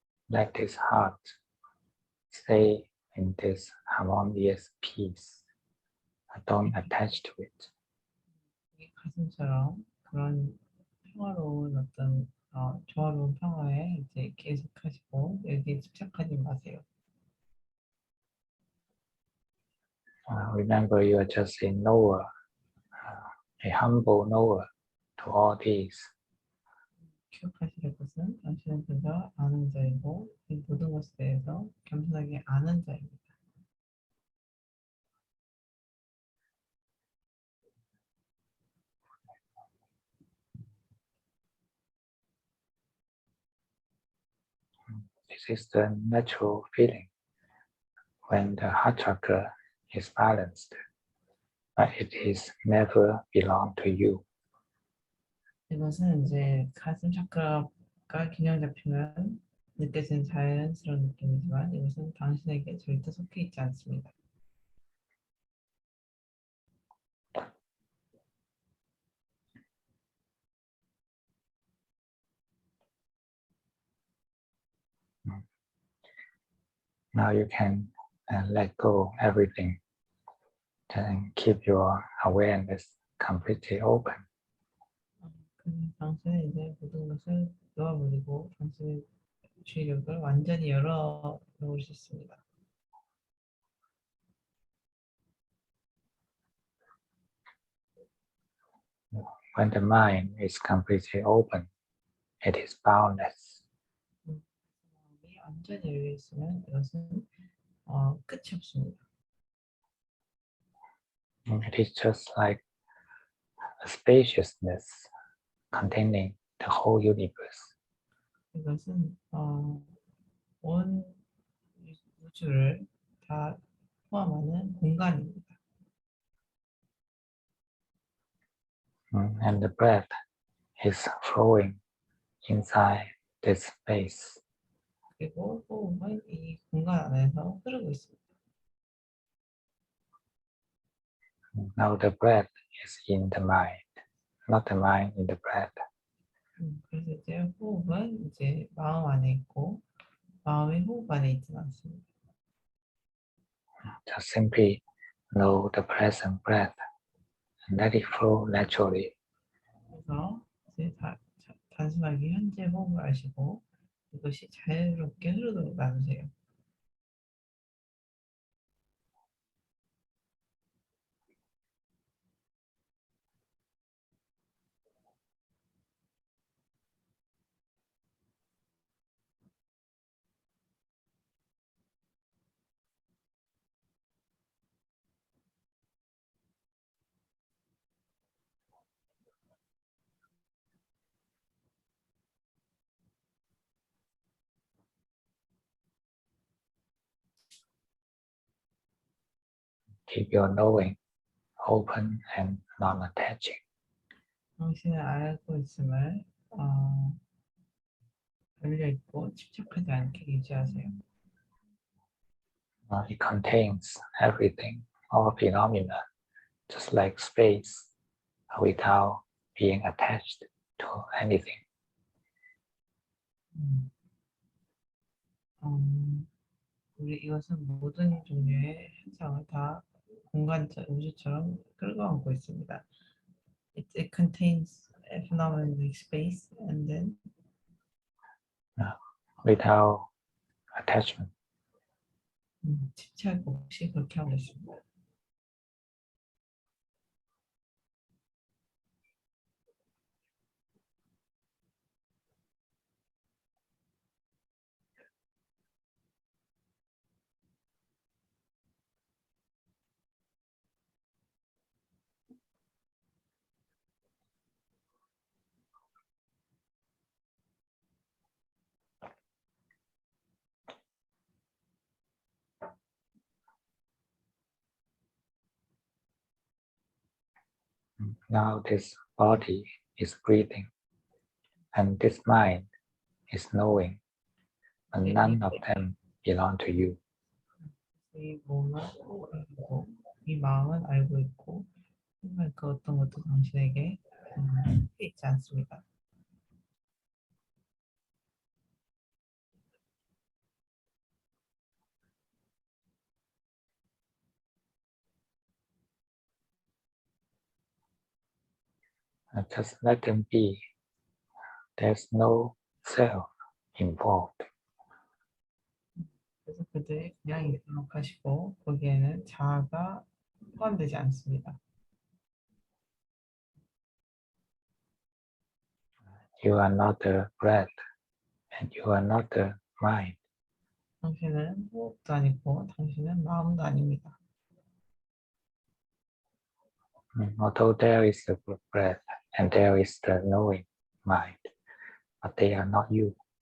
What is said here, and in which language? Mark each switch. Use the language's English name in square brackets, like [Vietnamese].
[English] Let this heart stay in this harmonious peace. Don't attach to it. [Korean] 이 가슴처럼 그런 평화로운 어떤 조화로운 평화에 이제 계속하시고 여기에 집착하지 마세요. [English] Remember, you are just a knower, a humble knower to all these. [Korean] 기억하실 것은 당신은 그저 아는 자이고 이 모든 것에 대해서 겸손하게 아는 자입니다. [English] This is the natural feeling when the heart chakra is balanced, but it is never belong to you. [Korean] 이것은 이제 가슴 차크라가 균형 잡히면 느껴지는 자연스러운 느낌이지만 이것은 당신에게 절대 속해 있지 않습니다. [English] Now you can let go everything and keep your awareness completely open. [Korean] 그래서 당신은 이제 모든 것을 놓아버리고 당신의 주의력을 완전히 열어 놓을 수 있습니다. [English] When the mind is completely open, it is boundless. [Korean] 마음이 완전히 열려 있으면 이것은 끝이 없습니다. [English] It is just like a spaciousness containing the whole universe. [Korean] 이것은 온 우주를 다 포함하는 공간입니다. [English] And the breath is flowing inside this space. [Korean] 그리고 호흡은 이 공간 안에서 흐르고 있습니다. [English] Now the breath is in the mind, not the mind in the breath. [Korean] 그래서 이제 호흡은 이제 마음 안에 있고 마음이 호흡 안에 있지는 않습니다. [English] Just simply know the present breath and let it flow naturally. [Korean] 그래서 이제 단순하게 현재 호흡을 아시고 이것이 자유롭게 흐르도록 놔두세요. [English] Keep your knowing open and non-attaching. [Korean] 당신은 알고 있음을 열려있고 집착하지 않게 유지하세요. [English] It contains everything, all phenomena, just like space, without being attached to anything. [Korean] 우리 이것은 모든 종류의 현상을 다 공간처럼 우주처럼 끌고 안고 있습니다. [English] It contains a phenomenon like space and then Without attachment. [Korean] 집착 없이 그렇게 하고 있습니다. [English] Now this body is breathing, and this mind is knowing, and none of them belong to you. [Korean] 이 몸은 알고, 이 마음은 알고 있고, 정말 그 어떤 것도 당신에게 있지 않습니다. [English] Just let them be. There's no self involved. [Korean] 그래서 그들이 그냥 있도록 하시고 거기에는 자아가 포함되지 않습니다. [English] You are not the breath, and you are not the mind. [Korean] 당신은 호흡도 아니고 당신은 마음도 아닙니다. [English] Although there is the breath and there is the knowing mind, but they are not you.